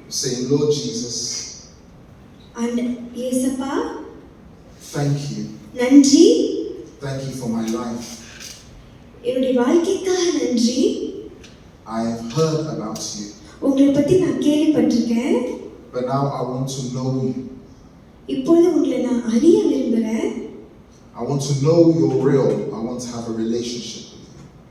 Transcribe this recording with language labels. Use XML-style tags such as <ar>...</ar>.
<en>Say, Lord Jesus.</en> <ta>And இயேசப்பா,</ta> <en>thank you.</en> <ta>நன்றி.</ta> <en>Thank you for my life.</en> <ta>என்னுடைய வாழ்க்கைக்காக நன்றி.</ta> <en>I have heard about you.</en> <ta>உங்களை பற்றி நான் கேள்விப்பட்டிருக்கேன்.</ta> <en>But now I want to know you.</en> <ta>இப்பொழுது உங்களை நான் அறிய விரும்புகிறேன்.</ta> <en>I want to know you're real. I want to have a relationship with you.</en>